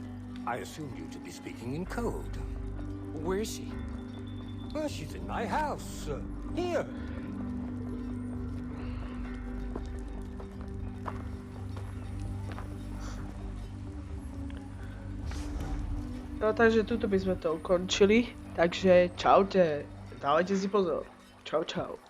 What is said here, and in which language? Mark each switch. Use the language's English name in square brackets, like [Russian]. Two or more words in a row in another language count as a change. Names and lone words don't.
[English] I assumed you to be speaking in code. Where is she? Well, she's in my house. Here. [Slovak] No takže tuto by sme to ukončili. Takže čaute. Dávajte si pozor. Čau čau.